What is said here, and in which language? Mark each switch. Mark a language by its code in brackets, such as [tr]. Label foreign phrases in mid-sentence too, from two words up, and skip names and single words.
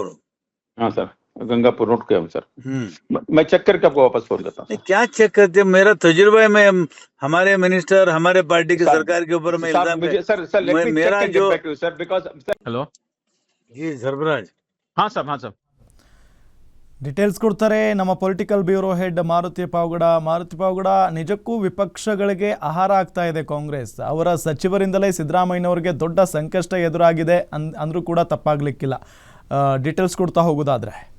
[hi] हाँ सर, गंगापुर नोट किया सर। मैं चेक करके आपको वापस फोन करता हूँ। क्या चेक करते? मेरा तजुर्बा है, मैं हमारे मिनिस्टर, हमारे पार्टी की सरकार के ऊपर मैं इल्जाम मेरा जो [en] sir because [hi] हेलो जी सरफराज। हाँ साहब, हाँ साहब। [kn] ಡೀಟೇಲ್ಸ್ ಕೊಡ್ತಾರೆ ನಮ್ಮ [en] political bureau head [kn] ಮಾರುತಿ ಪಾವಗಡ. ನಿಜಕ್ಕೂ ವಿಪಕ್ಷಗಳಿಗೆ ಆಹಾರ ಆಗ್ತಾ ಇದೆ ಕಾಂಗ್ರೆಸ್. ಅವರ ಸಚಿವರಿಂದಲೇ ಸಿದ್ದರಾಮಯ್ಯನವರಿಗೆ ದೊಡ್ಡ ಸಂಕಷ್ಟ ಎದುರಾಗಿದೆ ಅಂದ್ರೂ ಕೂಡ ತಪ್ಪಾಗ್ಲಿಕ್ಕಿಲ್ಲ. ಡೀಟೇಲ್ಸ್ ಕೊಡ್ತಾ ಹೋಗೋದಾದ್ರೆ